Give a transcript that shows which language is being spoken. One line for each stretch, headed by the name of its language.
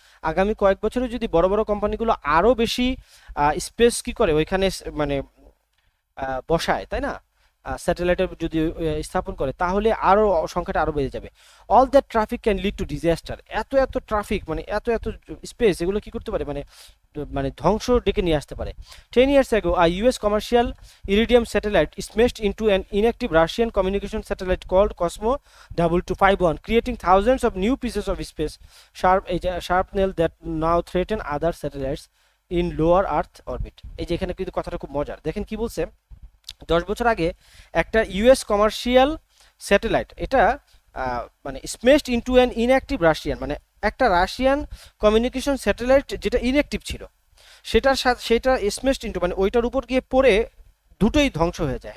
Bangla: আগামী কয়েক বছরে যদি বড় বড় কোম্পানিগুলো আরো বেশি স্পেস কি করে ওইখানে মানে বসায়, তাই না, স্যাটেলাইটের যদি স্থাপন করে, তাহলে আরো সংখ্যাটা আরো বেড়ে যাবে।
English: all that traffic can lead to disaster,
Bangla: এত এত ট্রাফিক মানে এত এত স্পেস এগুলো কি করতে পারে, মানে মানে ধ্বংস ডেকে নিয়ে আসতে পারে।
English: 10 years ago a US commercial iridium satellite smashed into an inactive Russian communication satellite called Cosmo 2251, creating thousands of new pieces of space sharpnel that now threaten other satellites in lower earth orbit।
Bangla: এই যে এখানে কিন্তু কথাটা খুব মজার, দেখেন কি বলছে। 10 বছর আগে একটা ইউএস কমার্শিয়াল স্যাটেলাইট, এটা মানে
English: smashed into an inactive Russian,
Bangla: মানে একটা রাশিয়ান কমিউনিকেশন স্যাটেলাইট যেটা ইনঅ্যাক্টিভ ছিল, সেটা স্মেশড ইনটু মানে ওইটার উপর গিয়ে পড়ে দুটোই ধ্বংস হয়ে যায়।